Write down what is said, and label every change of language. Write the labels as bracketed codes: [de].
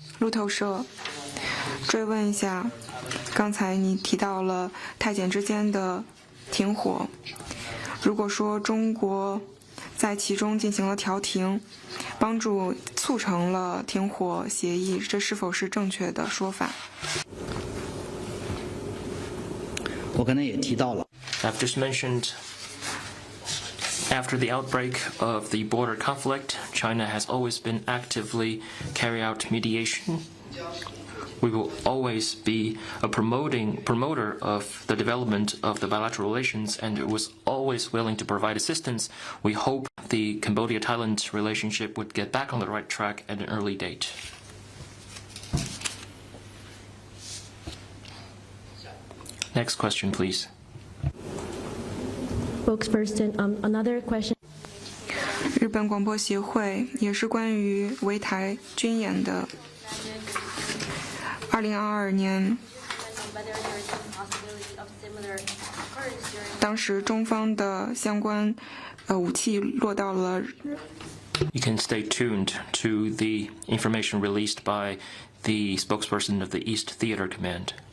[zh] 路透社追问一下，刚才你提到了泰柬之间的停火，如果说中国在其中进行了调停，帮助促成了停火协议，这是否是正确的说法？我刚才也提到了。 [en] I've just mentioned, after the outbreak of the border conflict, China has always been actively carrying out mediation. We will always be a promoter of the development of the bilateral relations, and it was always willing to provide assistance. We hope the Cambodia-Thailand relationship would get back on the right track at an early date. Next question, please. Spokesperson, another question. [zh] 日本广播协会也是关于围台军演的。 2022年，当时中方的相关武器落到了。 [en] You can stay tuned to the information released by the spokesperson of the East Theater Command.